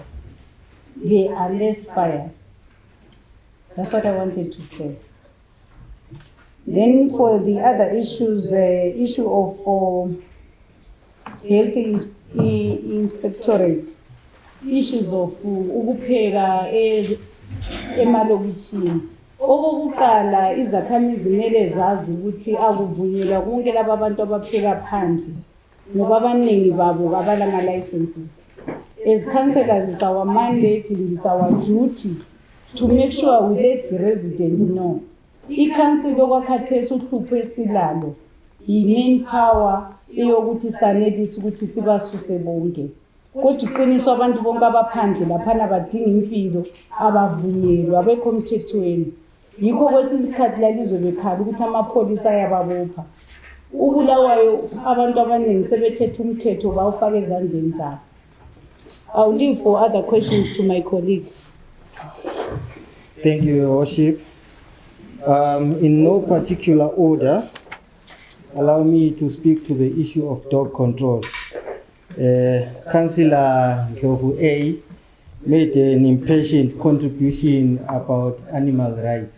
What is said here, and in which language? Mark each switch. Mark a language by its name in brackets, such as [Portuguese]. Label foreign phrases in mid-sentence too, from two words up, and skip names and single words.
[English] There are less fires. That's what I wanted to say. Then for the other issues, the issue of health inspectorate, issues of [North Ndebele] ukupheka emalokishini. Okokuqala izakhamizi kumele zazi ukuthi akuvunyelwa konke laba abantu abapheka phandle ngoba abaningi babo abalama licenses. [English] As councillors, it's our mandate and it's our duty to make sure we let the resident know. [North Ndebele] I-council okwakhathesi uhlupho esilalo yi- [English] main power [North Ndebele] eyokuthi sanelise ukuthi sibasuse bonke. Kodwa iqiniso abantu bonke abaphandle laphana badinga impilo abavunyelwa abekho emthethweni. Yikho kwesinye isikhathi lalizwe bekhala ukuthi amapholisa ayababopha. Ubulawayo abantu abaningi sebethethe umthetho bawufaka ezandleni zabo. [English] I'll leave for other questions to my colleague. Thank you, Your Worship. In no particular order, allow me to speak to the issue of dog control. Councillor Ndlovu A made an impassioned contribution about animal rights.